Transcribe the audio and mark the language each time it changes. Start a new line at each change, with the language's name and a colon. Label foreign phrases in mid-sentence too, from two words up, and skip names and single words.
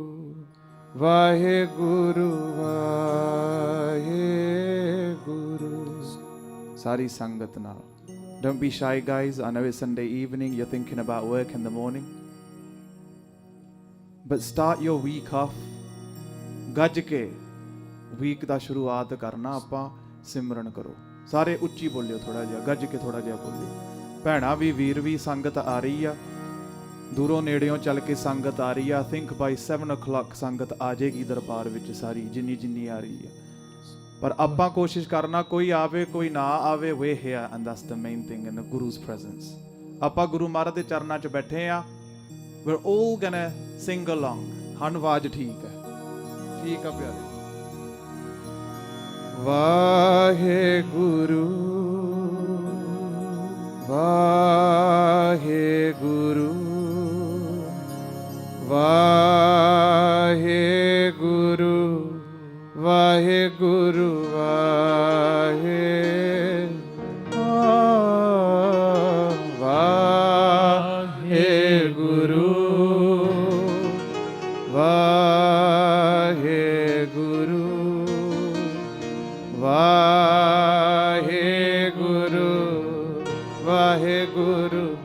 Punjabi: ਵਾਹਿਗੁਰੂ ਵਾਹਿਗੁਰੂ। ਸਾਰੀ ਸੰਗਤ ਨਾਲ।
English: Don't be shy, guys. I know it's Sunday evening. You're thinking about work in the morning. But start your week off.
Punjabi: ਗੱਜ ਕੇ ਵੀਕ ਦਾ ਸ਼ੁਰੂਆਤ ਕਰਨਾ ਆਪਾਂ। ਸਿਮਰਨ ਕਰੋ ਸਾਰੇ। ਉੱਚੀ ਬੋਲਿਓ ਥੋੜਾ ਜਿਹਾ, ਗੱਜ ਕੇ ਥੋੜਾ ਜਿਹਾ ਬੋਲਿਓ। ਭੈਣਾਂ ਵੀ ਵੀਰ ਵੀ ਸੰਗਤ ਆ ਰਹੀ ਆ, ਦੂਰੋਂ ਨੇੜਿਓਂ ਚੱਲ ਕੇ ਸੰਗਤ ਆ ਰਹੀ ਆ।
English: I think by 7 o'clock
Punjabi: ਸੰਗਤ ਆ ਜਾਏਗੀ ਦਰਬਾਰ ਵਿੱਚ ਸਾਰੀ, ਜਿੰਨੀ ਆ ਰਹੀ ਆ। ਪਰ ਆਪਾਂ ਕੋਸ਼ਿਸ਼ ਕਰਨਾ ਕੋਈ ਆਵੇ ਕੋਈ ਨਾ ਆਵੇ,
English: we here and that's the main thing in the Guru's presence.
Punjabi: ਆਪਾਂ ਗੁਰੂ ਮਹਾਰਾਜ ਦੇ ਚਰਨਾਂ 'ਚ ਬੈਠੇ ਆ।
English: we're all gonna sing along.
Punjabi: ਹਨ ਆਵਾਜ਼ ਠੀਕ ਹੈ, ਠੀਕ ਆ ਪਿਆਰੇ। ਵਾਹਿਗੁਰੂ ਵਾਹਿਗੁਰੂ ਵਾਹਿਗੁਰੂ ਵਾਹਿਗੁਰੂ ਵਾਹਿਗੁਰੂ ਵਾਹਿਗੁਰੂ ਵਾਹਿਗੁਰੂ ਵਾਹਿਗੁਰੂ।